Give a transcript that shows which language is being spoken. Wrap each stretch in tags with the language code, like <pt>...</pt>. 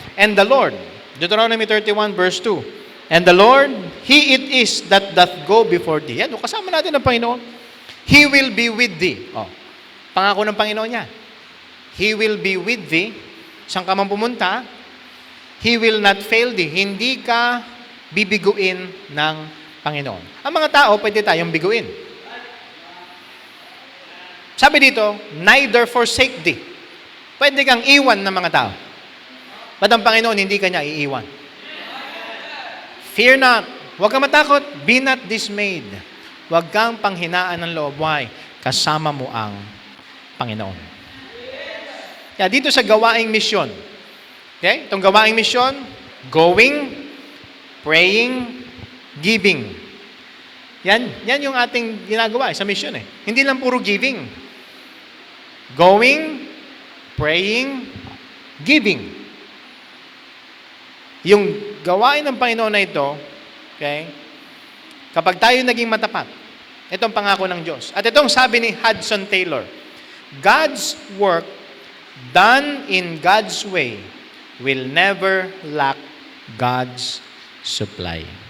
<en>And the Lord, Deuteronomy 31 verse 2, and the Lord, He it is that doth go before thee. Yan, kasama natin ang Panginoon. He will be with thee.</en> <tl>Oh, pangako ng Panginoon niya. He will be with thee.</tl> <en>Saan ka man pumunta, He will not fail thee.</en> <tl>Hindi ka bibiguin ng Panginoon. Ang mga tao, pwede tayong biguin. Sabi dito, neither forsake thee. Pwede kang iwan ng mga tao. Ba't ang Panginoon, hindi ka niya iiwan? Fear not. Huwag kang matakot. Be not dismayed. Huwag kang panghinaan ng loob. Why? Kasama mo ang Panginoon. Kaya dito sa gawaing misyon. Okay? Itong gawaing misyon, going, praying, giving. Yan yung ating ginagawa sa misyon eh. Hindi lang puro giving.</tl> <en>Going, praying, giving.</en> <tl>Yung gawain ng Panginoon na ito, okay, kapag tayo naging matapat, itong pangako ng Diyos.</tl> <en>At itong sabi ni Hudson Taylor, God's work done in God's way will never lack God's supply.</en>